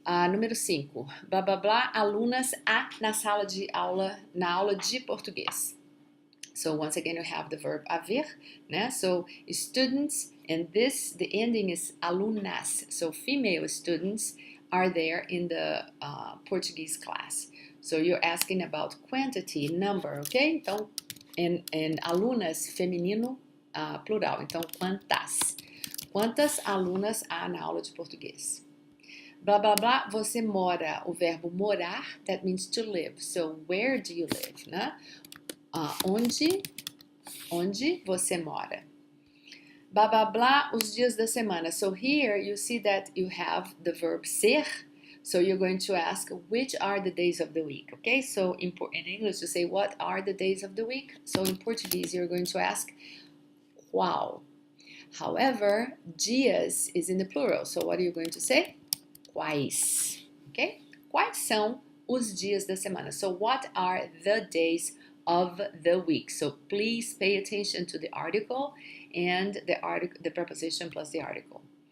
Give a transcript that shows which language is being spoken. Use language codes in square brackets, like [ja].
[pt] Número 5, blá blá blá, alunas na sala de aula, na aula de português. [en] So once again, you have the verb haver, né? So students, and the ending is alunas. So female students are there in the Portuguese class. So you're asking about quantity, number, ok? [pt] Então, and alunas, feminino, plural. Então, quantas? Quantas alunas há na aula de português? Blá, blá, blá, você mora. O verbo morar, [en] that means to live. So, where do you live, né? [pt] Onde você mora. Blá, blá, blá, os dias da semana. [en] So, here you see that you have the verb ser. So, you're going to ask, which are the days of the week? Okay, so in English you say, what are the days of the week? So, in Portuguese you're going to ask, qual? However, dias is in the plural. So, what are you going to say? [pt] Quais, ok? Quais são os dias da semana? [en] So, what are the days of the week? So, please pay attention to the article and the preposition plus the article.